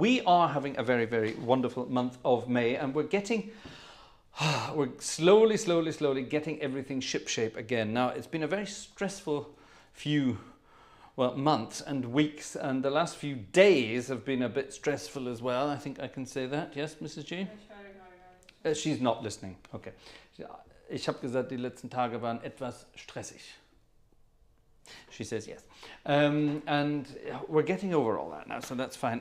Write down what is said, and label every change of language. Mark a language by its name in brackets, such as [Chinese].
[English] We are having a very, very wonderful month of May, and we're slowly getting everything shipshape again. Now, it's been a very stressful few, months and weeks, and the last few days have been a bit stressful as well. I think I can say that. Yes, Mrs. G? She's not listening. Okay. [German] Ich habe gesagt, die letzten Tage waren etwas stressig. [English] She says yes, and we're getting over all that now, so that's fine.